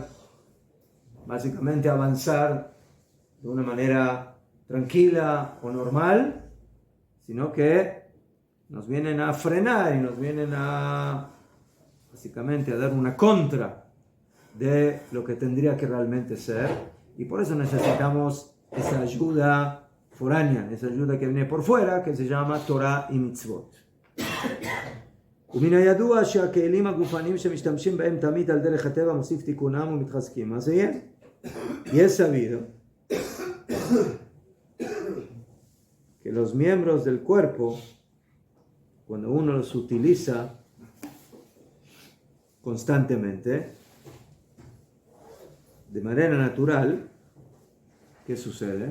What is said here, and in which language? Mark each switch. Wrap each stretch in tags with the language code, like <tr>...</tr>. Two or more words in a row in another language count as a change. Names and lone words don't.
<es>básicamente avanzar de una manera tranquila o normal, sino que nos vienen a frenar y nos vienen a básicamente a dar una contra de lo que tendría que realmente ser, y por eso necesitamos esa ayuda foránea, esa ayuda que viene por fuera, que se llama Torah y Mitzvot.</es> <he>ומן הידוע שהכלים הגופניים שמשתמשים בהם תמיד על דרך הטבע מוסיף תיקונם ומתחזקים. מה זה יהיה?</he> <es>Y es sabido que los miembros del cuerpo, cuando uno los utiliza constantemente, de manera natural, ¿qué sucede?</es>